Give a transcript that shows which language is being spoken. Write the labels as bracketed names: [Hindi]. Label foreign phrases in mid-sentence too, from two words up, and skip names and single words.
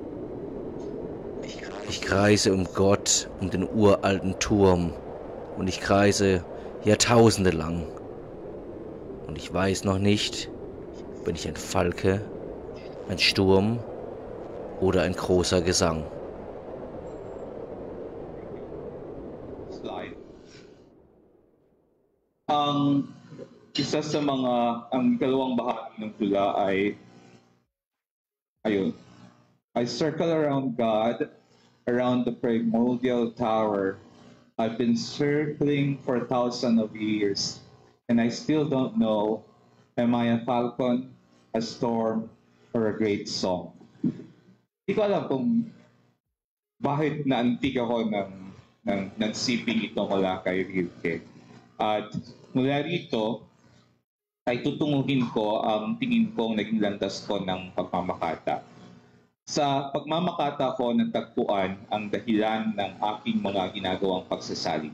[German] Ich kreise um Gott, um den uralten Turm, und ich kreise Jahrtausende lang. Und ich weiß noch nicht, bin ich ein Falke, ein Sturm oder ein großer Gesang. [English] Slide. [Filipino] Ang isa sa mga, ang dalawang bahagi ng tula ay, ayun, [English] I circle around God, around the primordial tower. I've been circling for thousands of years, and I still don't know, am I a falcon, a storm, or a great song? [Filipino] Hindi ko alam kung bakit naantig ako ng siping ito mula kay Rilke. At mula rito, ay tutunguhin ko ang tingin kong naging landas ko ng pagmamakata. Sa pagmamakata ko, natagpuan ang dahilan ng aking mga ginagawang pagsasaling.